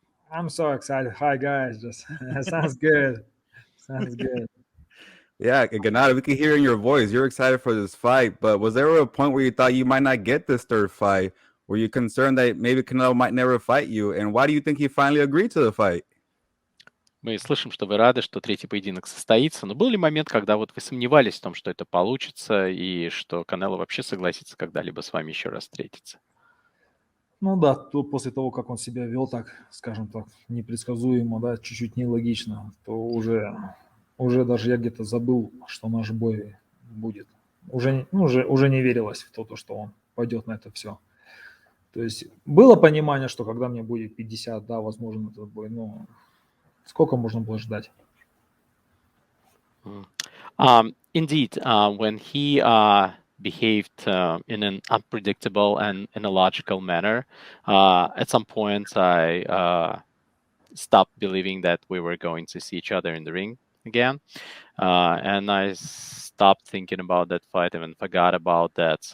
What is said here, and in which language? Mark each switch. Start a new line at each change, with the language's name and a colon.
English: I'm so excited. Hi, guys. Just sounds good. Sounds good. Yeah, Gennadiy, we can hear in your voice. You're excited for this fight, but was there a point where you thought you might not get this third fight? Were you concerned that maybe Canelo might never fight you? And why do you think he finally agreed to the fight?
Russian: Мы слышим, что вы рады, что третий поединок состоится. Но был ли момент, когда вот вы сомневались в том, что это получится, и что Канело вообще согласится когда-либо с вами еще раз встретиться? Ну да, то после того, как он себя вел так, скажем так, непредсказуемо, да, чуть-чуть нелогично, то уже даже я где-то забыл, что наш бой будет. Уже не верилось в то, что он пойдет на это все. То есть было понимание, что когда мне будет 50, да, возможно, этот бой, но сколько можно было ждать?
English: Indeed, when he behaved in an unpredictable and in a logical manner, at some point I stopped believing that we were going to see each other in the ring again, and I stopped thinking about that fight and forgot about that.